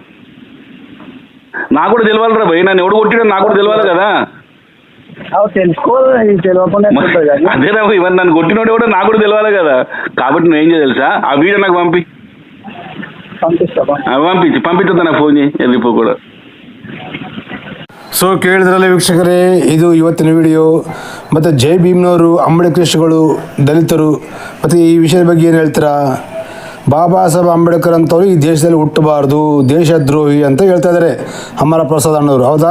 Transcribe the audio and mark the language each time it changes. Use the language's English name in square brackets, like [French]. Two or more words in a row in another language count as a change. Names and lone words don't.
[Telugu] నాకు కూడా తెలియాలి రా భయ్, నన్ను ఎవడు కొట్టినా నాకు కూడా తెలియాలి కదా. అదేరా ఇవన్నీ నన్ను కొట్టినోడు కూడా నాకు కూడా తెలియాలి కదా. కాబట్టి నువ్వు ఏం చేయ తెలుసా, ఆ వీడియో నాకు పంపి. పంపిస్తా నాకు ಫೋನ್ [Kannada] ಎಲ್ಲಿಪೋ ಕೂಡ. ಸೊ ಕೇಳಿದ್ರಲ್ಲ ವೀಕ್ಷಕರೇ, ಇದು ಇವತ್ತಿನ ವಿಡಿಯೋ. ಮತ್ತು ಜೈ ಭೀಮ್ನವರು, ಅಂಬೇಡ್ಕರ್ಗಳು, ದಲಿತರು ಮತ್ತು ಈ ವಿಷಯದ ಬಗ್ಗೆ ಏನು ಹೇಳ್ತೀರಾ? ಬಾಬಾ ಸಾಹೇಬ್ ಅಂಬೇಡ್ಕರ್ ಅಂತವ್ರು ಈ ದೇಶದಲ್ಲಿ ಹುಟ್ಟಬಾರ್ದು, ದೇಶದ್ರೋಹಿ ಅಂತ ಹೇಳ್ತಾ ಇದ್ದಾರೆ ಅಮರ ಪ್ರಸಾದ್ ಅಣ್ಣವರು, ಹೌದಾ?